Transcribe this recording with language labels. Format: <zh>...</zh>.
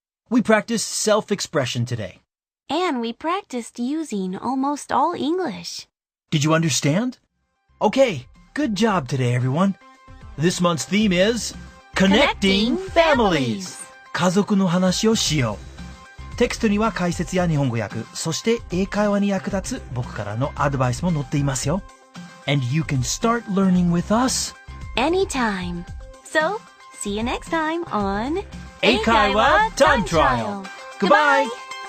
<en>We practiced self-expression today. And we practiced using almost all English. Did you understand? Okay, good job today, everyone. This month's theme is Connecting Families.</en> <ja>家族の話をしよう。テキストには解説や日本語訳、そして英会話に役立つ僕からのアドバイスも載っていますよ。</ja> <en>And you can start learning with us Anytime. So, see you next time on 英会話 Time Trial. Goodbye.</en>